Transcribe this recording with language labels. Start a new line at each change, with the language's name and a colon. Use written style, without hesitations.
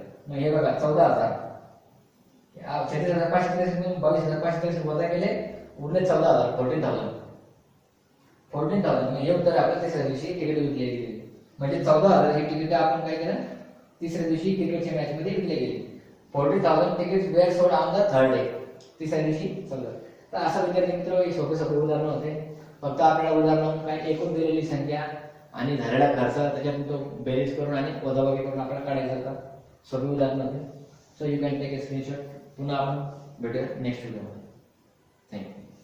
Marathi: मग हे बघा 14,000. 36,563 मधून 22,563 वजा केले, उरले 14,000. 14,000. मग हे उत्तर आपल्या तिसऱ्या दिवशी तिकीट विकली गेली. म्हणजे 14,000 ही तिकीट आपण काय केलं? तिसऱ्या दिवशी क्रिकेटच्या मॅच मध्ये विकली गेली.
English: 40,000 tickets were sold on the third day.
Marathi: तिसऱ्या दिवशी 14. तर असा विद्यार्थी मित्र हे सोपे उदाहरण होते. फक्त आपल्याला उदाहरण काय एकूण दिलेली संख्या आणि झालेला खर्च त्याच्यातून बेरीज करून आणि वजाबाकी करून आपल्याला काढायचं होता. सोपे उदाहरण होते.
English: So you can take a screenshot.
Marathi: पुन्हा आपण भेटूया नेक्स्ट व्हिडिओमध्ये. थँक्यू.